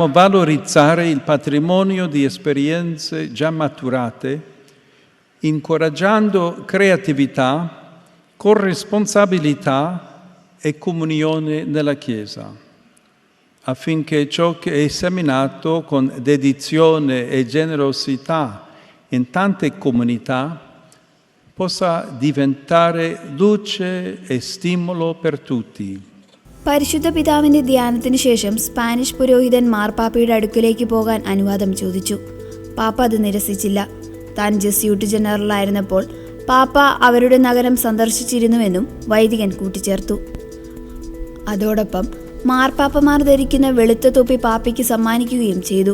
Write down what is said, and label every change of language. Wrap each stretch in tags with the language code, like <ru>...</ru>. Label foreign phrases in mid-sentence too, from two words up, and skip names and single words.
<it>valorizzare il patrimonio di esperienze già maturate, incoraggiando creatività, corresponsabilità e comunione nella Chiesa, affinché ciò che è seminato con dedizione e generosità in tante comunità possa diventare luce e stimolo per tutti.</it> <ml>പരിശുദ്ധ പിതാവിന്റെ ധ്യാനത്തിന് ശേഷം സ്പാനിഷ് പുരോഹിതൻ മാർപ്പാപ്പയുടെ അടുക്കിലേക്ക് പോകാൻ അനുവാദം ചോദിച്ചു. പാപ്പ അത് നിരസിച്ചില്ല. താൻ ജസ്യൂട്ട് ജനറലായിരുന്നപ്പോൾ പാപ്പ അവരുടെ നഗരം സന്ദർശിച്ചിരുന്നുവെന്നും വൈദികൻ കൂട്ടിച്ചേർത്തു. അതോടൊപ്പം മാർപ്പാപ്പമാർ ധരിക്കുന്ന വെളുത്ത തൊപ്പി പാപ്പയ്ക്ക് സമ്മാനിക്കുകയും ചെയ്തു.</ml>